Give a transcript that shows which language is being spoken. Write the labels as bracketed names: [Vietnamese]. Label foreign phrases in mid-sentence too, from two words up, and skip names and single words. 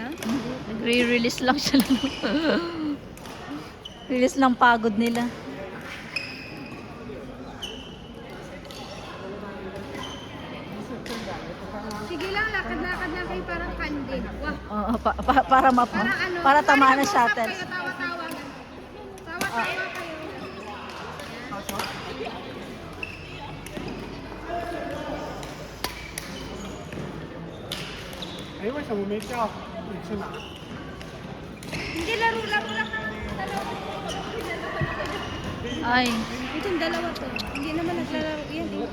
[Filipino] Nagre-release lang sila. Release lang pagod nila. Sige lang, lakad-lakad lang kayo parang candid. Wah, Oo, para parang ano, para tamaan ng mag-usap shuttle. kayo, tawa-tawa. Tawa-tawa kayo. [Chinese] 哎，为什么没叫你去拿？ [Filipino] Hindi, laro-laro lang. Dalawa. Ay, Ito yung dalawa to. Hindi naman naglalaro yan eh.